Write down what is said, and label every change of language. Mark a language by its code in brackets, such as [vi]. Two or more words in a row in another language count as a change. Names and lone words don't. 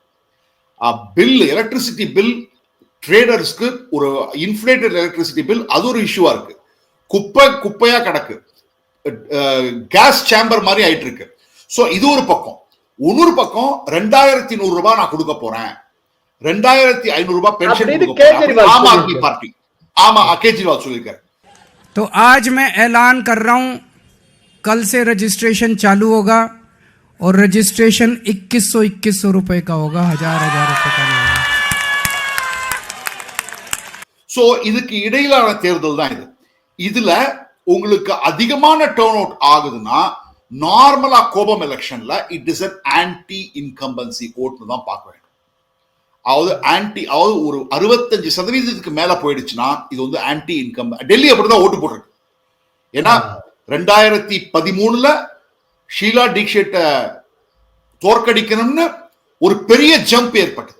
[en] bill, electricity bill, [ta] ட்ரேடர்ஸ்க்கு ஒரு [en] inflated electricity bill, [ta] அது ஒரு இஷ்யூவா இருக்கு. குப்பையா கிடக்கு, [en] gas chamber [ta] மாதிரி ஆயிட்டு இருக்கு. சோ இது ஒரு பக்கம். இன்னொரு பக்கம் 2100 ரூபாய் நான் கொடுக்க போறேன், 2500 ரூபாய் பென்ஷன் आम आदमी पार्टी, आम केजरीवाल சொல்லிருக்காரு. [hi] तो आज मैं ऐलान कर रहा हूं, कल से रजिस्ट्रेशन चालू होगा और रजिस्ट्रेशन 2100 रुपए का होगा, 1000 रुपए का नहीं. [ta] சோ இதுக்கு இடையிலான தேர்தல் தான் இது. இதுல உங்களுக்கு அதிகமான [en] turn out [ta] ஆகுதுன்னா நார்மலா கோபம் எலெக்ஷன்ல [en] it is an anti incumbency [ta] ஓட்னு தான் பார்க்க வேண்டும். அதாவது ஒரு 65% மேல போயிடுச்சுன்னா இது வந்து [en] anti incum. [ta] டெல்லி அப்படிதான் ஓட்டு போட்டிருக்கு. ஏன்னா 2013 ஷீலா தீக்ஷிட்டை தோற்கடிக்கணும்னு ஒரு பெரிய ஜம்ப் ஏற்பட்டது.